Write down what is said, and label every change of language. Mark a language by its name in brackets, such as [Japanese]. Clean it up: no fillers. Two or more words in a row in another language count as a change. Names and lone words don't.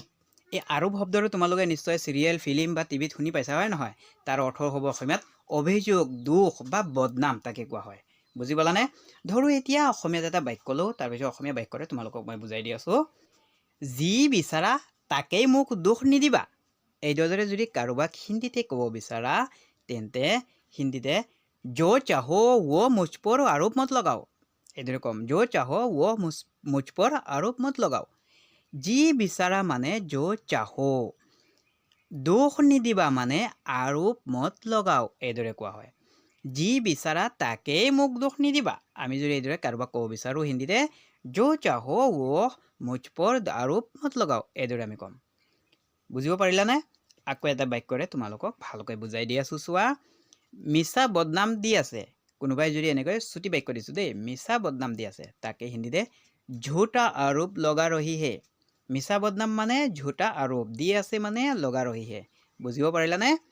[Assamese] এই আৰোপ শব্দটো তোমালোকে নিশ্চয় [English] serial film [Assamese] বা টিভিত শুনি পাইছা হয় নহয় তাৰ অৰ্থ হ'ব অসমীয়াত অভিযোগ দুখ বা বদনাম তাকে কোৱা হয় বুজি পালানে ধৰো এতিয়া অসমীয়াত এটা বাক্য লওঁ তাৰপিছত অসমীয়া বাক্যৰে তোমালোকক মই বুজাই দি আছোঁ যি বিচাৰা তাকেই মোক দুখ নিদিবা এইদৰে যদি কাৰোবাক হিন্দীতে ক'ব বিচাৰা তেন্তে হিন্দীতে [Hindi] जो चाहो वो मुझ पर आरोप मत लगाओ [Assamese] এইদৰে ক'ম [Hindi] जो चाहो वो मुझ पर आरोप मत लगाओ जी [Assamese] বিচাৰা মানে [Hindi] जो चाहो [Assamese] দোষ নিদিবা মানে [Hindi] आरोप मत लगाओ [Assamese] এইদৰে কোৱা হয় যি বিচাৰা তাকেই মোক দোষ নিদিবা আমি যদি এইদৰে কাৰোবাক ক'ব বিচাৰোঁ হিন্দীতে [Hindi] जो चाहो वो मुझ पर आरोप मत लगाओ [Assamese] এইদৰে আমি ক'ম বুজিব পাৰিলানে আকৌ এটা বাক্যৰে তোমালোকক ভালকৈ বুজাই দি আছোঁ চোৱা মিছা বদনাম দি আছে কোনোবাই যদি এনেকৈ চুটি বাক্য দিছোঁ দেই মিছা বদনাম দি আছে তাকে হিন্দীতে [Hindi] झूठा आरोप लगा रहे हैं [Assamese] মিছা বদনাম মানে [Hindi] झूठा आरोप [Assamese] দি আছে মানে [Hindi] लगा रहे हैं [Assamese] বুজিব পাৰিলানে